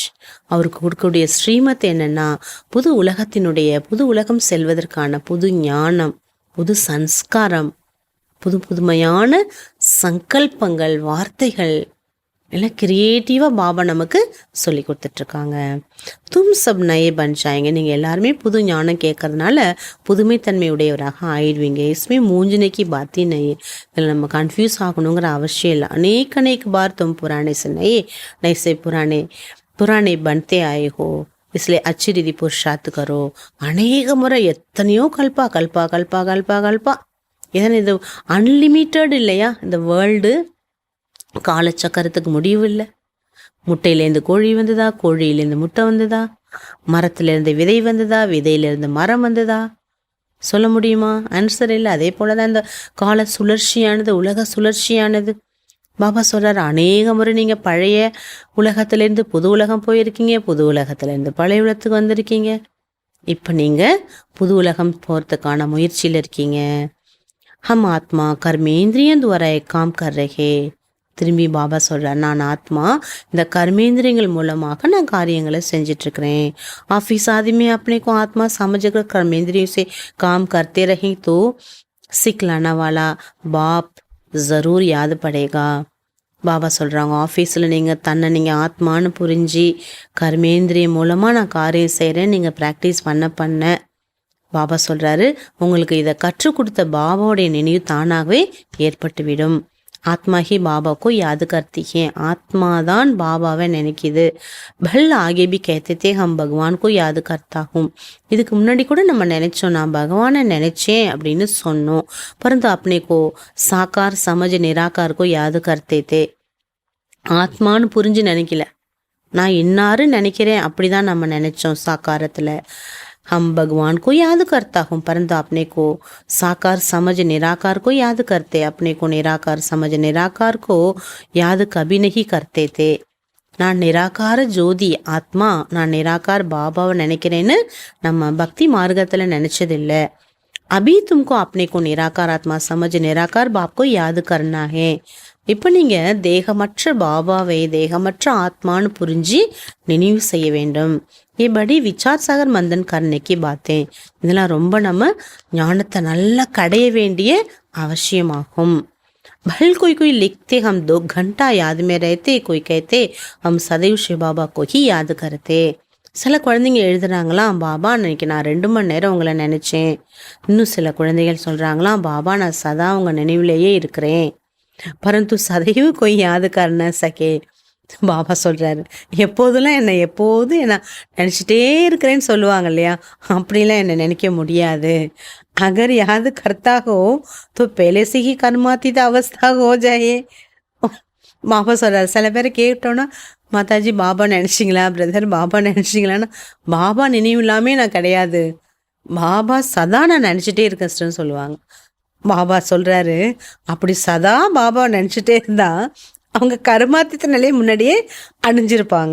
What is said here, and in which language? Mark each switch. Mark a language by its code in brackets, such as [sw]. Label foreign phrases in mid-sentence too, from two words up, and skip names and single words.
[ta] அவருக்கு கொடுக்கக்கூடிய ஸ்ரீமத் என்னன்னா புது உலகம் செல்வதற்கான புது ஞானம், புது சன்ஸ்காரம், புதுமையான சங்கல்பங்கள், வார்த்தைகள் எல்லாம் கிரியேட்டிவாக பாபா நமக்கு சொல்லி கொடுத்துட்ருக்காங்க. [hi] तुम सब नए बन जाएंगे. [ta] நீங்கள் எல்லாருமே புது ஞானம் கேட்கறதுனால புதுமைத்தன்மையுடையவராக ஆயிடுவீங்க. [hi] इसमें मूंझने की बात ही नहीं. [ta] இதில் நம்ம கன்ஃபியூஸ் ஆகணுங்கிற அவசியம் இல்லை. [hi] अनेक बार तुम पुराने से नए से पुराने बनते आए हो, इसलिए अच्छी रीति पुरुषार्थ करो. [ta] அநேக முறை எத்தனையோ கல்பா. ஏன்னா இது அன்லிமிட்டட் இல்லையா? இந்த வேர்ல்டு காலச்சக்கரத்துக்கு முடிவு இல்லை. முட்டையிலேருந்து கோழி வந்ததா, கோழியிலேருந்து முட்டை வந்ததா, மரத்துலேருந்து விதை வந்ததா, விதையிலேருந்து மரம் வந்ததா சொல்ல முடியுமா? ஆன்சர் இல்லை. அதே போல தான் இந்த கால சுழற்சியானது, உலக சுழற்சியானது. பாபா சொல்கிறார், அநேக முறை நீங்கள் பழைய உலகத்துலேருந்து புது உலகம் போயிருக்கீங்க, புது உலகத்துலேருந்து பழைய உலகத்துக்கு வந்திருக்கீங்க. இப்போ நீங்கள் புது உலகம் போகிறதுக்கான முயற்சியில் இருக்கீங்க. [hi] हम आत्मा कर्मेंद्रियों द्वारा एक काम कर रहे, [ta] திரும்பி பாபா சொல்கிறார், நான் ஆத்மா, இந்த கர்மேந்திரியங்கள் மூலமாக நான் காரியங்களை செஞ்சிட்ருக்கிறேன். [hi] ऑफिस आदि में अपने को आत्मा समझकर कर्मेंद्रियों से काम करते रहे तो सिखलाना वाला बाप ज़रूर याद पड़ेगा. [ta] பாபா சொல்கிறாங்க, ஆஃபீஸில் நீங்கள் தன்னை நீங்கள் ஆத்மான்னு புரிஞ்சு கர்மேந்திரியம் மூலமாக நான் காரியம் செய்கிறேன் நீங்கள் ப்ராக்டிஸ் பண்ண பாபா சொல்கிறாரு, உங்களுக்கு இதை கற்றுக் கொடுத்த பாபாவுடைய நினைவு தானாகவே ஏற்பட்டுவிடும். [hi] आत्मा ही बाबाको याद करती है, [ta] ஆத்மா தான் பாபாவை நினைக்கிது. [hi] भल आगे भी कहते हम भगवानको याद करता हूँ. [ta] இதுக்கு முன்னாடி கூட நம்ம நினைச்சோம், நான் பகவானை நினைச்சேன் அப்படின்னு சொன்னோம். [hi] परंतु अपनेको साकार समझ निराकारको याद करते, [ta] ஆத்மான்னு புரிஞ்சு நினைக்கல, நான் இன்னாரு நினைக்கிறேன் அப்படிதான் நம்ம நினைச்சோம் சாக்காரத்தில். [hi] हम भगवान को याद करता हूँ, परंतु अपने को साकार समझ निराकार को याद करते, अपने को निराकार समझ निराकार को याद कभी नहीं करते थे. [ta] நான் நிராகார ஜோதி ஆத்மா, நான் நிராகார் பாபாவை நினைக்கிறேன்னு நம்ம பக்தி மார்க்கத்தில் நினச்சதில்லை. [hi] अभी तुमको अपने को निराकार आत्मा समझ निराकार बाप को याद करना है. [ta] இப்போ நீங்கள் தேகமற்ற பாபாவை தேகமற்ற ஆத்மான்னு புரிஞ்சு நினைவு செய்ய வேண்டும். இப்படி [hi] विचार सागर मंथन करनेको [ta] பார்த்தேன். இதெல்லாம் ரொம்ப நம்ம ஞானத்தை நல்லா கடைய வேண்டிய அவசியமாகும். [hi] भल कोई लिखते हम 2 घंटा याद में रहते, कोई कहते हम सदैव शिव बाबा को ही याद करते. [ta] சில குழந்தைங்க எழுதுறாங்களாம், பாபா இன்னைக்கு நான் 2 மணி நேரம் உங்களை நினச்சேன். இன்னும் சில குழந்தைகள் சொல்கிறாங்களாம், பாபா நான் சதா உங்கள் நினைவிலேயே இருக்கிறேன். [hi] परंतु सदैव कोई याद करना सके. [ta] பாபா சொல்கிறாரு, எப்போதும் என்ன நினச்சிட்டே இருக்கிறேன்னு சொல்லுவாங்க இல்லையா, அப்படிலாம் என்னை நினைக்க முடியாது. [hi] अगर याद करता हो तो पहले से ही कर्मातीत अवस्था हो जाए. [ta] பாபா சொல்கிறார், சில பேரை கேட்டோன்னா, மாதாஜி பாபா நினச்சிங்களா, பிரதர் பாபா நினச்சிங்களான்னா, பாபா நினைவு இல்லாமல் நான் கிடையாது, பாபா சதா நான் நினச்சிட்டே இருக்கேன் சொல்லுவாங்க. பாபா சொல்கிறாரு, அப்படி சதா பாபா நினச்சிட்டே இருந்தால் அவங்க கர்மாத்தீத்த நிலையை முன்னாடியே அடைஞ்சிருப்பாங்க.